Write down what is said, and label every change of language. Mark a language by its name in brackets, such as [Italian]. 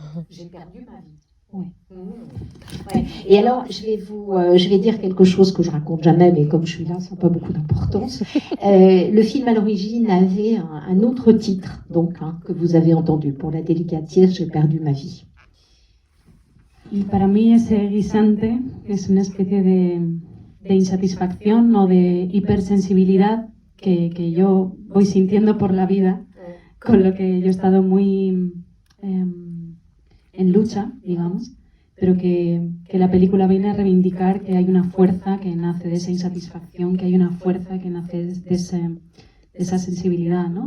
[French] J'ai perdu ma vie. Oui. Ouais. Et alors, je vais dire quelque chose que je raconte jamais, mais comme je suis là, ça n'a pas beaucoup d'importance. Le film à l'origine avait un autre titre, donc que vous avez entendu. Pour la délicatesse, j'ai perdu ma vie. [Spanish] Y para mí ese guisante es una especie de insatisfacción o de hipersensibilidad que yo voy sintiendo por la vida, con lo que yo he estado muy en lucha, digamos, pero que la película viene a reivindicar que hay una fuerza que nace de esa insatisfacción, que hay una fuerza que nace de esa sensibilidad, ¿no?